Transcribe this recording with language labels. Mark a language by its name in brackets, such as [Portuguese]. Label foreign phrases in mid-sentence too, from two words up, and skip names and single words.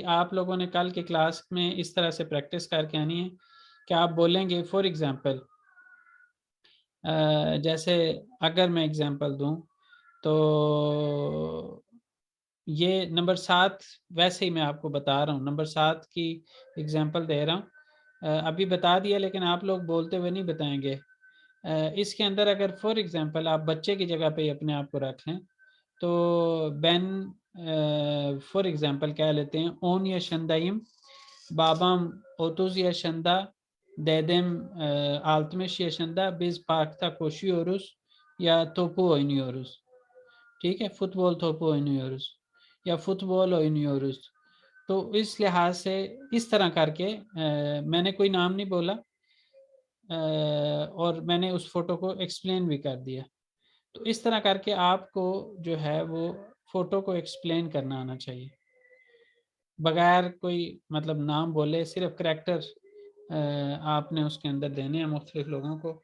[Hindi] आप लोगों ने कल की क्लास में इस तरह से प्रैक्टिस करके आनी है कि आप बोलेंगे [English] for example, [Hindi] जैसे अगर मैं एग्जांपल दूं तो ये नंबर 7 वैसे ही मैं आपको बता रहा हूँ, नंबर 7 की एग्जांपल दे रहा हूँ। अभी बता दिया लेकिन आप लोग बोलते हुए नहीं बताएंगे। इसके अंदर अगर [English] for example [Hindi] आप बच्चे की जगह पे अपने आप को रख लें, तो बेन [English] for example [Hindi] कह लेते हैं [Turkish] on yaşındayım, babam 30 yaşında, dedem 60 yaşında, biz parkta koşuyoruz ya topu oynuyoruz. [Hindi] ठीक है, [Turkish] futbol topu oynuyoruz [Hindi] या [Turkish] futbol oynuyoruz. [Hindi] तो इस लिहाज से इस तरह करके मैंने कोई नाम नहीं बोला और मैंने उस फोटो को एक्सप्लेन भी कर दिया। तो इस तरह करके आपको जो है वो फोटो को एक्सप्लेन करना आना चाहिए, बगैर कोई मतलब नाम बोले, सिर्फ करैक्टर आपने उसके अंदर देने हैं मुख्तलिफ लोगों को।